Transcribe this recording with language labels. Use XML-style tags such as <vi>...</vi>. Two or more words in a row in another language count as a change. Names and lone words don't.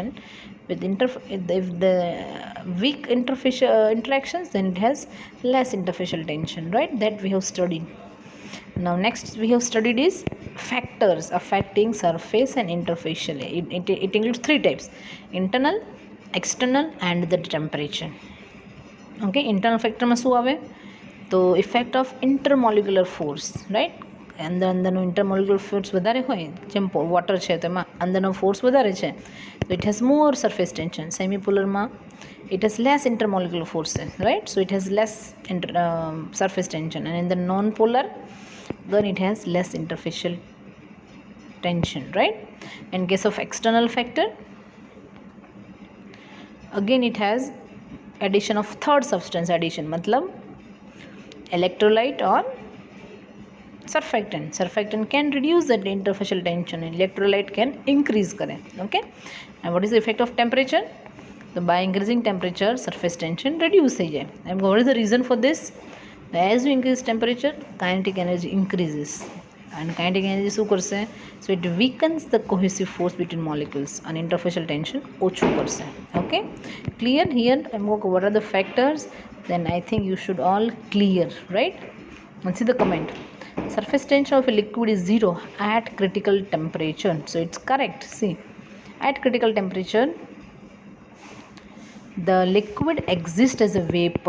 <en>With if the weak interfacial interactions, then it has less interfacial tension, right? That we have studied. Now next we have studied is factors affecting surface and interfacial. It includes three types: internal, external and the temperature.</en> <gu>Okay,</gu> <en>internal factor</en> <gu>માં શું આવે?</gu> <en>તો effect of intermolecular force, right?</en> <gu>અંદરનું</gu> <en>intermolecular force</en> <gu>વધારે હોય, જેમ વોટર છે તેમાં અંદરનો ફોર્સ વધારે છે,</gu> <en>so it has more surface tension. Semipolarમાં it has less intermolecular forces, right? So it has less surface tension, and in the non-polar then it has less interfacial tension, right? In case of external factor, again it has addition of third substance addition, मतलब electrolyte or surfactant can reduce the interfacial tension and electrolyte can increase करे. Okay, and what is the effect of temperature? So by increasing temperature, surface tension reduce</en> <gu>થઈ જાય.</gu> <en>And what is the reason for this? As you increase temperature, kinetic energy increases, and kinetic energy</en> <gu>શું કરશે?</gu> <en>So it weakens the cohesive force between molecules and interfacial tension</en> <gu>ઓછું કરશે.</gu> <en>Okay, clear here? What are the factors? Then I think you should all clear, right? And see the comment. Surface tension of a liquid is 0 at critical temperature. So it's correct. See, at critical temperature the liquid exists as a vapor.</en>